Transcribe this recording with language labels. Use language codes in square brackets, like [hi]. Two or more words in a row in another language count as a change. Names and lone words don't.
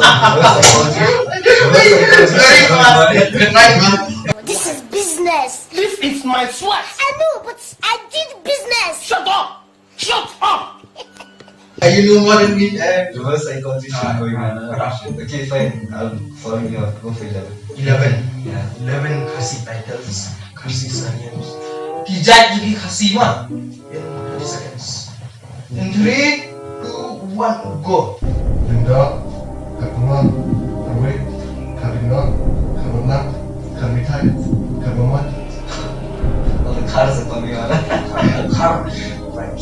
[en] Good night, man. This is business. This is my sweat. I know, but I did business. Shut up! Shut up! You know more than me. Reverse psychology shit going on. Okay, fine. I'll follow you up. Go for 11. 11. Yeah. 11 Khasi titles. Khasi surnames. [kha] Tijat jadi Khasi mah. [en] In 30 seconds. In 3, 2, 1, go. Linda, Karma, Karwit, Karina, Karnak, Karmitai, Karmamat. All the cars are coming on. Car vibes.